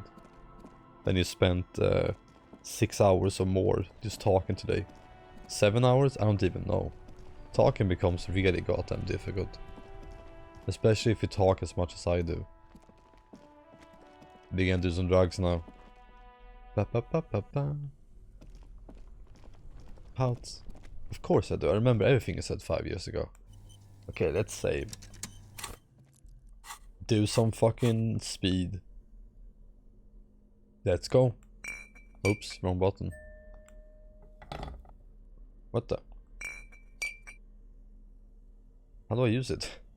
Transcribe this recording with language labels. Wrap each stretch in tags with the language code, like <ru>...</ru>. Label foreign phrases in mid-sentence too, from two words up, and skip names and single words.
<en>Then you spent 6 hours or more just talking today. 7 hours? I don't even know. Talking becomes really goddamn difficult. Especially if you talk as much as I do. We can do some drugs now. Ba ba ba ba ba. Pouts. Of course I do. I remember everything I said 5 years ago. Okay, let's save. Do some fucking speed. Let's go. Oops, wrong button. What the? How do I use it?</en>